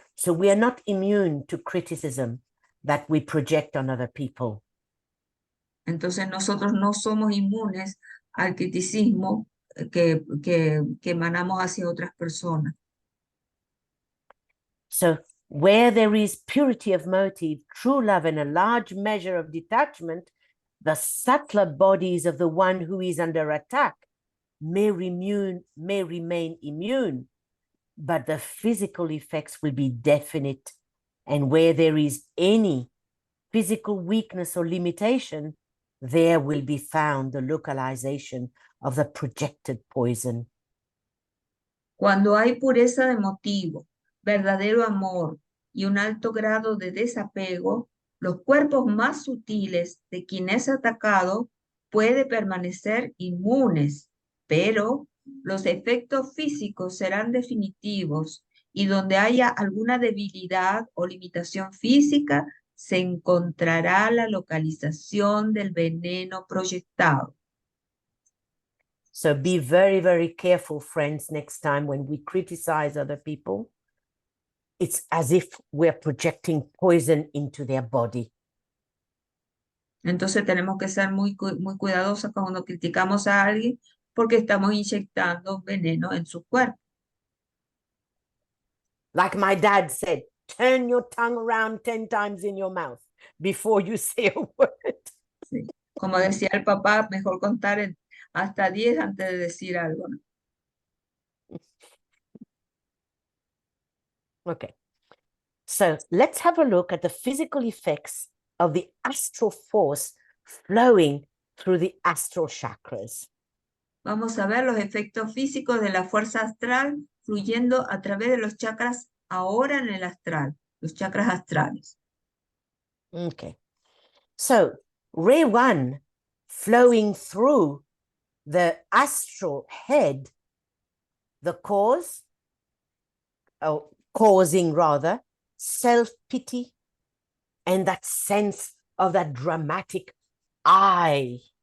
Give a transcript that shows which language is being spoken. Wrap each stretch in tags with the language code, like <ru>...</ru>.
<en>So we are not immune to criticism that we project on other people.</en> <es>Entonces nosotros no somos inmunes al criticismo que emanamos hacia otras personas.</es> <en>So where there is purity of motive, true love, and a large measure of detachment, the subtler bodies of the one who is under attack may remain immune, but the physical effects will be definite. And where there is any physical weakness or limitation, there will be found the localization of the projected poison.</en> <es>Cuando hay pureza de motivo, verdadero amor y un alto grado de desapego, los cuerpos más sutiles de quien es atacado puede permanecer inmunes, pero los efectos físicos serán definitivos y donde haya alguna debilidad o limitación física, se encontrará la localización del veneno proyectado.</es> <en>So be very, very careful, friends, next time when we criticize other people. It's as if we're projecting poison into their body.</en> <es>Entonces tenemos que ser muy cuidadosos cuando criticamos a alguien porque estamos inyectando veneno en su cuerpo.</es> <en>Like my dad said, turn your tongue around 10 times in your mouth before you say a word.</en> <es>Sí. Como decía el papá, mejor contar hasta 10 antes de decir algo, ¿no?</es> <en>Okay. So let's have a look at the physical effects of the astral force flowing through the astral chakras.</en> <es>Vamos a ver los efectos físicos de la fuerza astral fluyendo a través de los chakras ahora en el astral, los chakras astrales.</es> <en>Okay. So ray 1 flowing through the astral head, the cause, or causing rather, self-pity and that sense of that dramatic I.</en>